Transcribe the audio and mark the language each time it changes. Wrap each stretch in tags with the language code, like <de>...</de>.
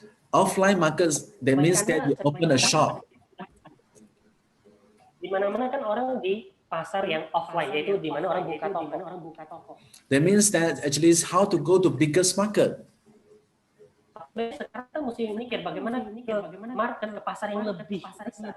<en>offline markets, that means that you open a shop.</en> <id>Di mana-mana kan orang di pasar yang offline, yaitu di mana orang buka toko.</id> <en>That means that actually is how to go to biggest market.</en> <id>Sekarang kita mesti mikir bagaimana ke market, ke pasar yang lebih besar.</id>